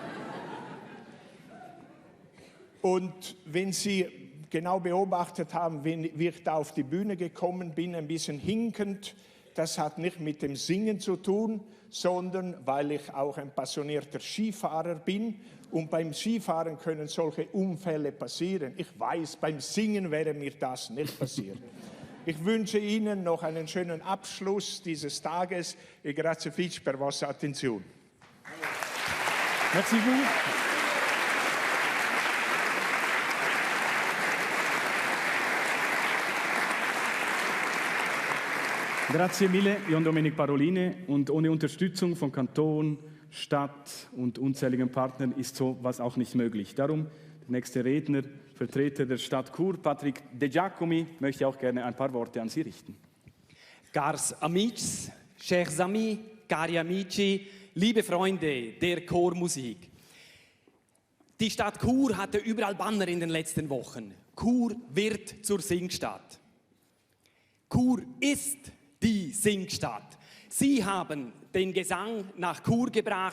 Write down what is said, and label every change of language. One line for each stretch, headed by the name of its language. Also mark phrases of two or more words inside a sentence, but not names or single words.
German: Und wenn Sie genau beobachtet haben, wie ich da auf die Bühne gekommen bin, ein bisschen hinkend, das hat nicht mit dem Singen zu tun, sondern weil ich auch ein passionierter Skifahrer bin. Und beim Skifahren können solche Unfälle passieren. Ich weiß, beim Singen wäre mir das nicht passiert. Ich wünsche Ihnen noch einen schönen Abschluss dieses Tages.
Italian: E grazie fich per vostra attenzione.
French: Merci beaucoup.
Italian: Grazie mille, Jon Dominik Paroline.
German: Und ohne Unterstützung von Kanton, Stadt und unzähligen Partnern ist sowas auch nicht möglich. Darum der nächste Redner, Vertreter der Stadt Chur, Patrick De Giacomi, möchte auch gerne ein paar Worte an Sie richten.
Romansh: Cars amics,
French: chers amis,
Italian: cari amici,
German: liebe Freunde der Chormusik. Die Stadt Chur hatte überall Banner in den letzten Wochen. Chur wird zur Singstadt. Chur ist die Singstadt. Sie haben den Gesang nach Chur gebracht.